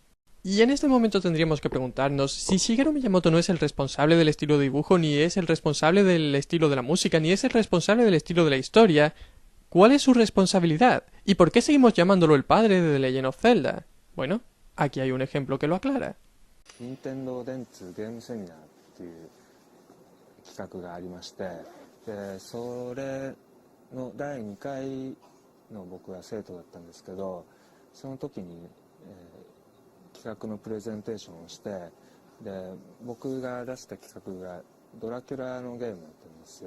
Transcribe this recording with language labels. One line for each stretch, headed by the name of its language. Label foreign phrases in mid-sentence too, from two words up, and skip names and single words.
Spanish: Y en este momento tendríamos que preguntarnos si Shigeru Miyamoto no es el responsable del estilo de dibujo, ni es el responsable del estilo de la música, ni es el responsable del estilo de la historia. ¿Cuál es su responsabilidad? ¿Y por qué seguimos llamándolo el padre de The Legend of Zelda? Bueno, aquí hay un ejemplo que lo aclara.
Japanese: Nintendo Dentsu Game Seminar っていう企画がありまして、でそれの第2回の僕が生徒だったんですけど、その時に、企画のプレゼンテーションをして、で僕が出した企画がドラキュラのゲームだったんですよ。